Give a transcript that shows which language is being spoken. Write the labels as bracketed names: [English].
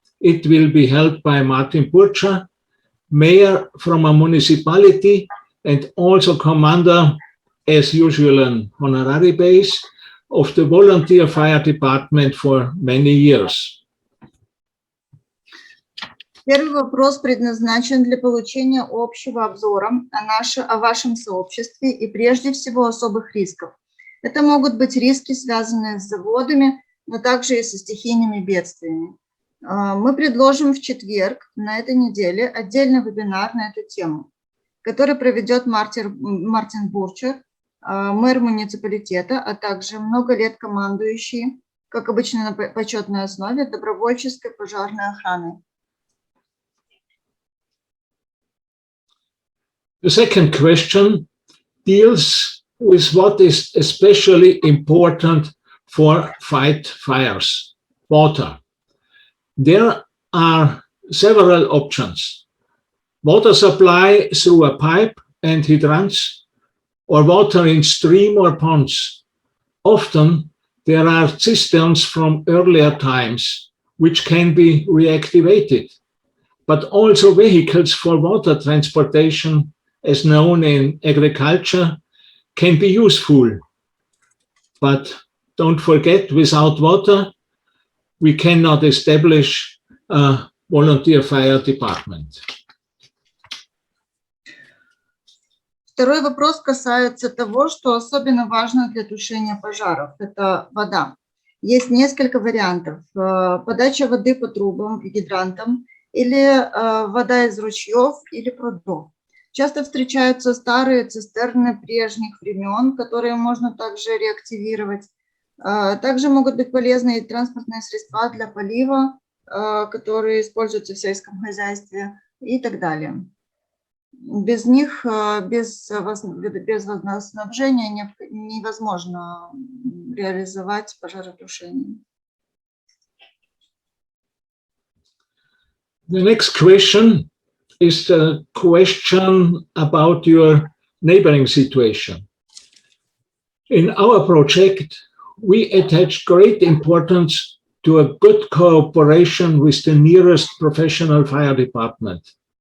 [English] It will be held by Martin Burcher, mayor from a municipality and also commander, as usual on honorary base, of the volunteer fire department for many years. [Russian] Первый вопрос предназначен для получения общего обзора о вашем сообществе и прежде всего особых рисков. Это могут быть риски, связанные с заводами, но также и со стихийными бедствиями. Мы предложим в четверг на этой неделе отдельный вебинар на эту тему, который проведет Мартин Бурчер, мэр муниципалитета, а также много лет командующий, как обычно на почетной основе, добровольческой пожарной охраной. [English] The second question deals with what is especially important for fight fires: water. There are several options: water supply through a pipe and hydrants, or water in stream or ponds. Often there are cisterns from earlier times which can be reactivated, but also vehicles for water transportation, as known in agriculture, can be useful. But don't forget, without water, we cannot establish a volunteer fire department. [Russian] Второй вопрос касается того, что особенно важно для тушения пожаров. Это вода. Есть несколько вариантов. Подача воды по трубам и гидрантам, или вода из ручьев или прудов. Часто встречаются старые цистерны прежних времен, которые можно также реактивировать. Также могут быть полезны и транспортные средства для полива, которые используются в сельском хозяйстве и так далее. Без них, без водоснабжения невозможно реализовать пожаротушение. [English] The next question is the question about your neighboring situation. In our project, we attach great importance to a good cooperation with the nearest professional fire department.